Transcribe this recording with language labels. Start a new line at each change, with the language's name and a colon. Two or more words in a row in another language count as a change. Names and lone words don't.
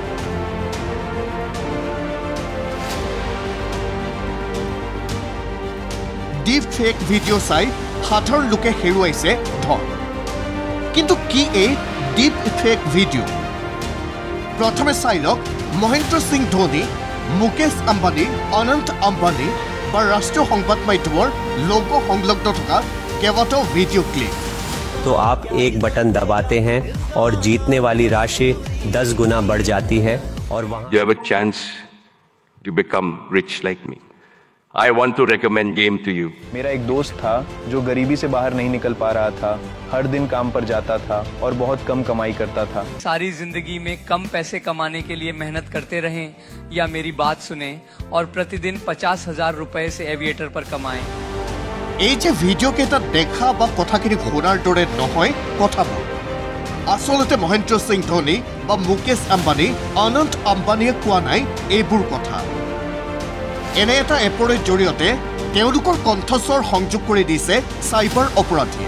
English: deep fake video'
Assamese: চাই সাধাৰণ লোকে হেৰুৱাইছে ধন। কিন্তু কি এই
English: deep fake video'?
Assamese: প্ৰথমে চাই লওক মহেন্দ্ৰ সিং ধোনী, মুকেশ আম্বানী, অনন্ত আম্বানী বা ৰাষ্ট্ৰীয় সংবাদ মাধ্যমৰ লোগো সংলগ্ন থকা কেইবাটাও
English: video clip.
Hindi: तो आप एक बटन दबाते हैं और जीतने वाली राशि 10 गुना बढ़ जाती है और वहाँ
English: You have a chance to become rich like me. I want to recommend game to you.
Hindi: मेरा एक दोस्त था जो गरीबी से बाहर नहीं निकल पा रहा था, हर दिन काम पर जाता था और बहुत कम कमाई करता था। सारी जिंदगी में कम पैसे कमाने के लिए मेहनत करते रहें या मेरी बात सुने और प्रतिदिन 50,000 रुपए से एविएटर पर कमाएं।
Assamese: এই যে ভিডিঅ' কেইটাত দেখা বা কথাখিনি শুনাৰ দৰে নহয় কথাবোৰ, আচলতে মহেন্দ্ৰ সিং ধোনী বা মুকেশ আম্বানী, অনন্ত আম্বানীয়ে কোৱা নাই এইবোৰ কথা। এনে এটা এপৰ জৰিয়তে তেওঁলোকৰ কণ্ঠস্বৰ সংযোগ কৰি দিছে সাইবাৰ অপৰাধীয়ে।